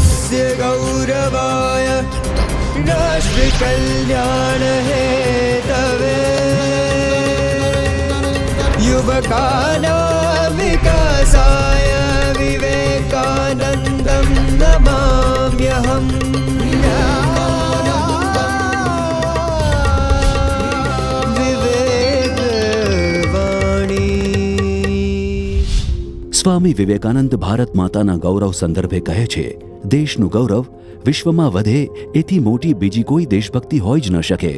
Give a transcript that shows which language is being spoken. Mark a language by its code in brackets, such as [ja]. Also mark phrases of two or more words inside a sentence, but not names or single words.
[sa] देशस्य गौरवाय राष्ट्र कल्याण हेतवे युवकानां विकासाय विवेकानन्दं नमाम्यहम्। [gu] સ્વામી વિવેકાનંદ ભારત માતાના ગૌરવ સંદર્ભે કહે છે, દેશનું ગૌરવ વિશ્વમાં વધે એથી મોટી બીજી કોઈ દેશભક્તિ હોઈ જ ન શકે।